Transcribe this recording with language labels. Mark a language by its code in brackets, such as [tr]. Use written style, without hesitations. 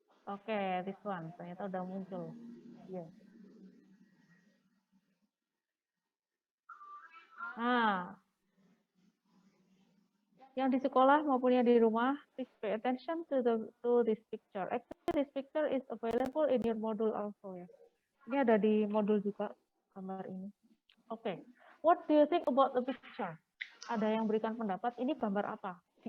[id] Oke, [en] this one. [id] Ternyata udah muncul. Yes. Nah, yang di sekolah maupun yang di rumah, [en] please pay attention to this picture. Actually, this picture is available in your module also ya. [id] Ini ada di modul juga gambar ini. Oke. [en] What do you think about the picture? [id] Ada yang berikan pendapat. Ini gambar apa?